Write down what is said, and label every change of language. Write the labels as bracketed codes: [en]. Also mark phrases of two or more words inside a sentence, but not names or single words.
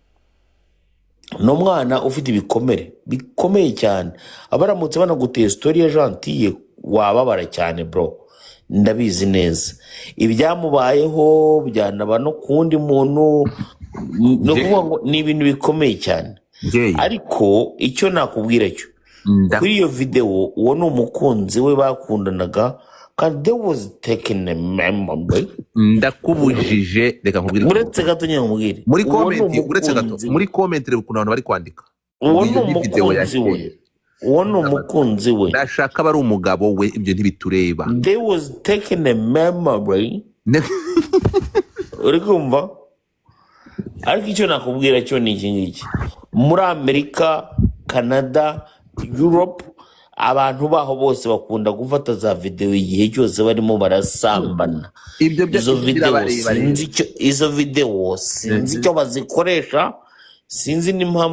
[rw] no mwana ufite ibikomere bikomeye cyane abaramutse banaguteye story ya Gentille wababara cyane bro ndabizi neza ibyamubayeho byanaba no kundi muntu no kuvuga ngo ni ibintu bikomeye cyane ariko icyo nakubwira cyo kuri iyo video uwo ni umukunzi we bakundanaga kandi [en] there was taken a memory [rw] ndakubujije reka nkubwire uretse gato nyamubwire muri comment uretse gato muri comment reba ukuntu abantu bari kwandika uwo ni umukunzi we uwo ni umukunzi we ndashaka bari umugabo we ibyo ntibitureba [en] there was taken a memory [rw] uri kumva ariko icyo nakubwira cyo ni iki ngiki muri Amerika Canada Europe abantu baho bose bakunda gufata za video igihe cyose barimo barasambana izo video sinzi icyo bazikoresha sinzi n'impamvu